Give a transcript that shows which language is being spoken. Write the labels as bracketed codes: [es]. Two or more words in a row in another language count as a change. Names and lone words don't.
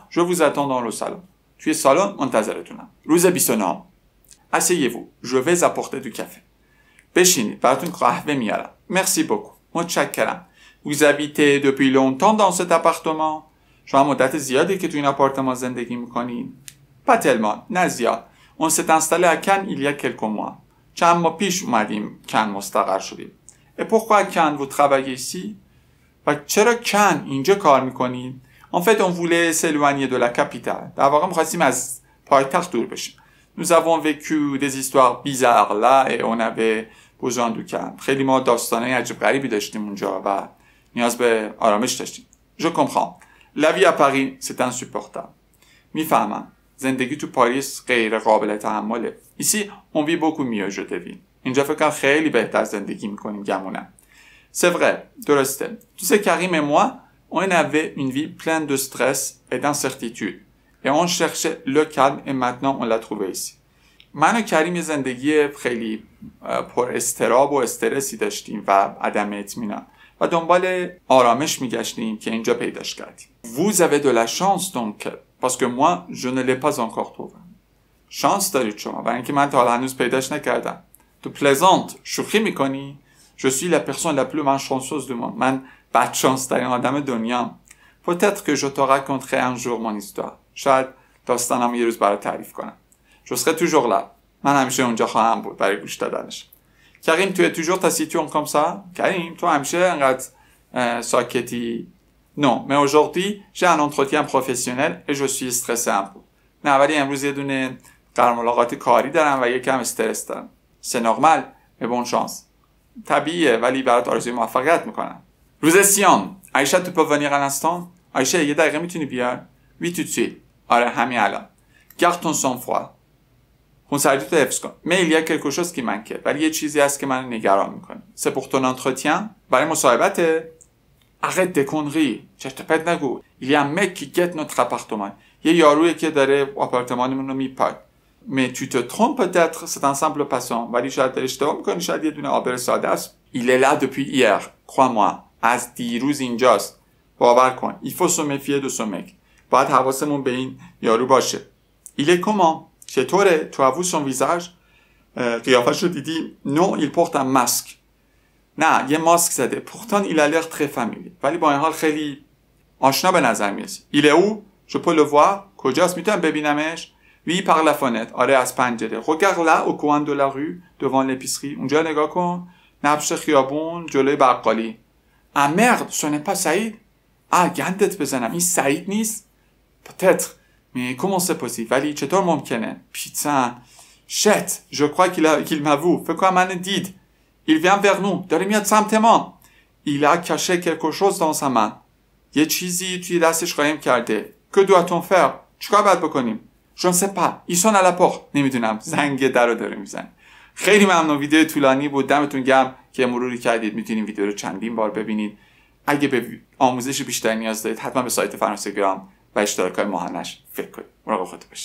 [fr] je vous attends dans le salon. [fa] توی سالن منتظرتونم. روز 29. [fr] asseyez-vous. je vais apporter du café. [fa] بشینید براتون قهوه میارم. [fr] merci beaucoup. متشکرم. vous habitez depuis longtemps dans cet appartement؟ [fa] شما مدت زیادی که توی این آپارتمان زندگی میکنین؟ [fr] pas tellement. [fa] نه زیاد. [fr] on s'est installé à Cannes il y a quelques mois. [fa] چند ماه پیش اومدیم کن مستقر شدیم. [fr] et pourquoi Cannes vous travaillez ici؟ [fa] و چرا کن اینجا کار میکنید؟ [fr] en fait on voulait s'éloigner de la capitale. [fa] در واقع میخواستیم از پایتخت دور بشیم. [fr] nous avons vécu des histoires bizarres là et on avait besoin du calme. [fa] خیلی ما داستانای عجیب غریبی داشتیم اونجا و نیاز به آرامش داشتیم. [fr] je comprends. la vie à Paris c'est insupportable. [fa] میفهمم. زندگی تو پاریس غیر قابل تحمله. [fr] ici on vit beaucoup mieux je devine. [fa] اینجا فکر کنم خیلی بهتر زندگی میکنیم گمونم. [fr] c'est vrai. درسته. tu sais Karim et moi on avait une vie pleine de stress et d'incertitude et on cherchait le calme et maintenant on l'a trouvé ici. [fa] من و کریم یه زندگی خیلی پر اضطراب و استرسی داشتیم و عدم اطمینان و دنبال آرامش میگشتیم که اینجا پیداش کردیم. [fr] vous avez de la chance donc parce que moi je ne l'ai pas encore trouvé. [fa] شانس دارید شما برای اینکه من تا حالا هنوز پیداش نکردم. [fr] tu plaisantes [fa] شوخی میکنی؟ [fr] je suis la personne la plus malchanceuse du monde. [fa] من بدشانس ترین آدم دنیام. [fr] peut-être que je te raconterai un jour mon histoire. [fa] شاید داستانم یه روز برات تعریف کنم. [fr] je serai toujours là. [fa] من همیشه اونجا خواهم بود برای گوش دادنش. [fr] کریم tu es toujours taciturne comme ça؟ [fa] کریم تو همیشه انقدر ساکتی؟ [fr] non mais aujourd'hui j'ai un entretien professionnel et je suis stressé un peu. [fa] نه ولی امروز یه دونه قرار ملاقات کاری دارم و یکم استرس دارم. [fr] c'est normal mais bonne chance. [fa] طبیعیه ولی برات آرزوی موفقیت میکنم. [fr] روز 30. عایشه تو peux venir un instant؟ [fa] عایشه یه دقیقه میتونی بیای؟ [fr] oui tout de suite. [fa] آره همین الان. [fr] garde ton sang-froid. [fa] خونسردیتو حفظ کن. [fr] mais il y a quelque chose qui m'inquiète. [fa] ولی یه چیزی هست که منو نگران میکنه. [fr] c'est pour ton entretien؟ [fa] برای مصاحبته؟ [fr] arrête des conneries [fa] چرت و پرت نگو [fr] il y a un mec qui guette notre appartement [fa] یه یارویی که داره آپارتمانمون رو میپاد [fr] mais tu te trompes peut-être c'est un simple passant [fa] ولی شاید اشتباه میکنی شاید یه دونه آبر ساده است [fr] il est là depuis hier crois-moi [fa] از دیروز اینجاست باور کن [fr] il faut se méfier de ce mec [fa] باید حواسمون به این یارو باشه [fr] il est comment [fa] چطوره [fr] tu as vu son visage [fa] قیافش رو دیدی [fr] non il porte un masque [fa] نه یه ماسک زده [fr] pourtant il a l'air très familier [fa] ولی با این حال خیلی آشنا به نظر میرسه [fr] il est où je peux le voir [fa] کجاست میتونم ببینمش [fr] oui par la fenêtre [fa] آره از پنجره [fr] regarde là au coin de la rue devant l'épicerie [fa] اونجا نگاه کن نبش خیابون جلوی بقالی [fr] ah merde ce n'est pas Saïd [fa] گندت بزنم این سعید نیست [fr] peut-être mais comment c'est possible [fa] ولی چطور ممکنه [fr] putain shit je crois qu'il m'a vu [fa] فکر کنم من دید [fr] il vient vers nous [fa] داره میاد سمت ما [fr] il a caché quelque chose dans sa main [fa] یه چیزی توی دستش قایم کرده [fr] que doit-on faire [fa] چیکار باید بکنیم [fr] je ne sais pas ils sont à la porte [fa] نمیدونم زنگ در رو داره میزنه خیلی ممنون ویدیو طولانی بود دمتون گرم که مروری کردید میتونید ویدیو رو چندین بار ببینید اگه به آموزش بیشتری نیاز دارید حتما به سایت فرانسگرام و اشتراک‌های ماهانش فکر کنید مراقب خودتون باشید